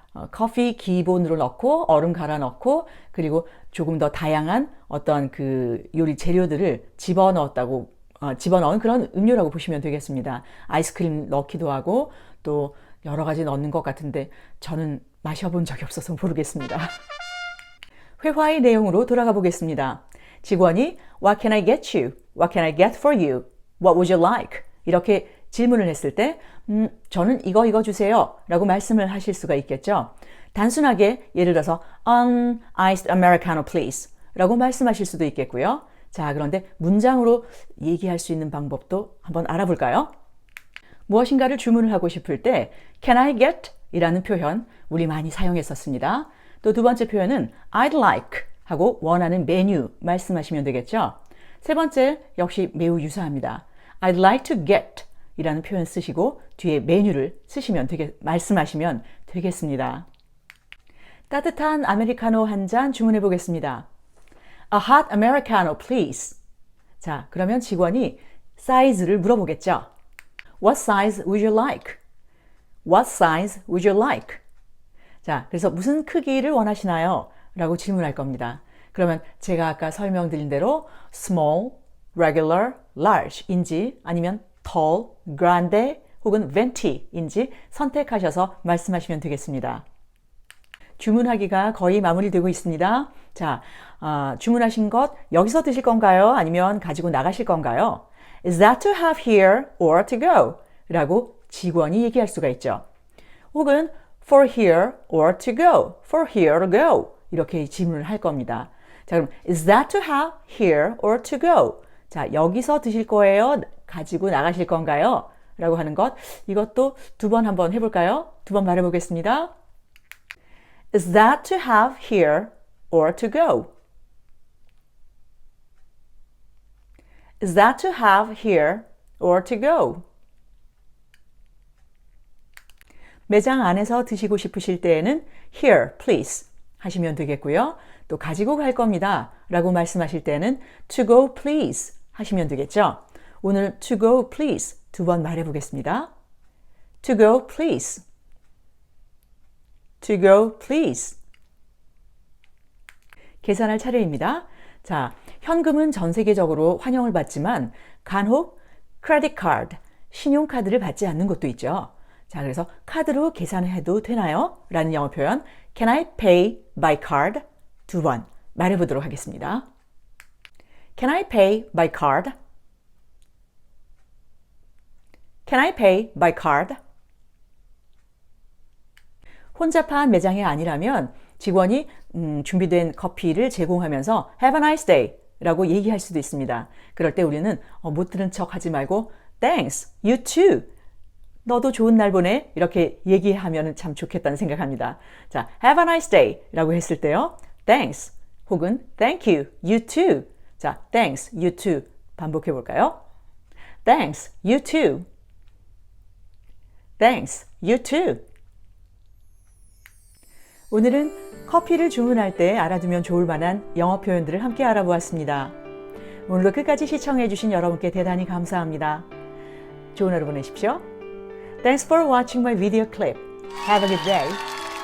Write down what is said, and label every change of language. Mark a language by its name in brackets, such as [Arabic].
[Korean] 커피 기본으로 넣고 얼음 갈아 넣고 그리고 조금 더 다양한 어떤 그 요리 재료들을 집어넣은 그런 음료라고 보시면 되겠습니다. 아이스크림 넣기도 하고 또 여러 가지 넣는 것 같은데 저는 마셔본 적이 없어서 모르겠습니다. 회화의 내용으로 돌아가 보겠습니다. 직원이 [English] What can I get you? What can I get for you? What would you like? [Korean] 이렇게 질문을 했을 때 저는 이거 주세요 라고 말씀을 하실 수가 있겠죠. 단순하게 예를 들어서 [English] Iced Americano please [Korean] 라고 말씀하실 수도 있겠고요. 자, 그런데 문장으로 얘기할 수 있는 방법도 한번 알아볼까요? 무엇인가를 주문을 하고 싶을 때 [English] Can I get? [Korean] 이라는 표현 우리 많이 사용했었습니다. 또 두 번째 표현은 [English] I'd like [Korean] 하고 원하는 메뉴 말씀하시면 되겠죠. 세 번째 역시 매우 유사합니다. [English] I'd like to get [Korean] 이라는 표현 쓰시고 뒤에 메뉴를 말씀하시면 되겠습니다. 따뜻한 아메리카노 한 잔 주문해 보겠습니다. [English] A hot Americano, please. [Korean] 자, 그러면 직원이 사이즈를 물어보겠죠. [English] What size would you like? What size would you like? [Korean] 자, 그래서 무슨 크기를 원하시나요? 라고 질문할 겁니다. 그러면 제가 아까 설명드린 대로 small, regular, large인지 아니면 tall, grande 혹은 venti인지 선택하셔서 말씀하시면 되겠습니다. 주문하기가 거의 마무리되고 있습니다. 자, 주문하신 것 여기서 드실 건가요? 아니면 가지고 나가실 건가요? [English] Is that to have here or to go? [Korean] 라고 직원이 얘기할 수가 있죠. [English] 혹은 for here or to go, for here or go [Korean] 이렇게 질문을 할 겁니다. 자, 그럼 [English] is that to have here or to go? [Korean] 자, 여기서 드실 거예요? 가지고 나가실 건가요? 라고 하는 것 이것도 두 번 한번 해볼까요? 두 번 말해보겠습니다. [English] Is that to have here or to go? Is that to have here or to go? [Korean] 매장 안에서 드시고 싶으실 때에는 [English] here, please [Korean] 하시면 되겠고요. 또 가지고 갈 겁니다 라고 말씀하실 때는 [English] to go, please [Korean] 하시면 되겠죠. 오늘 [English] to go, please [Korean] 두 번 말해보겠습니다. [English] To go, please. To go, please. [Korean] 계산할 차례입니다. 자, 현금은 전 세계적으로 환영을 받지만 간혹 크레딧 카드, 신용카드를 받지 않는 곳도 있죠. 자, 그래서 카드로 계산해도 되나요? 라는 영어 표현 [English] Can I pay by card? [Korean] 두 번 말해보도록 하겠습니다. [English] Can I pay by card? Can I pay by card? [Korean] 혼잡한 매장이 아니라면 직원이 준비된 커피를 제공하면서 [English] Have a nice day [Korean] 라고 얘기할 수도 있습니다. 그럴 때 우리는 못 들은 척 하지 말고 [English] Thanks, you too. [Korean] 너도 좋은 날 보내 이렇게 얘기하면 참 좋겠다는 생각합니다. 자, [English] Have a nice day [Korean] 라고 했을 때요. [English] Thanks 혹은 Thank you, you too. [Korean] 자, [English] Thanks, you too [Korean] 반복해 볼까요? [English] Thanks, you too. Thanks, you too. [Korean] 오늘은 커피를 주문할 때 알아두면 좋을 만한 영어 표현들을 함께 알아보았습니다. 오늘도 끝까지 시청해 주신 여러분께 대단히 감사합니다. 좋은 하루 보내십시오. [English] Thanks for watching my video clip. Have a good day.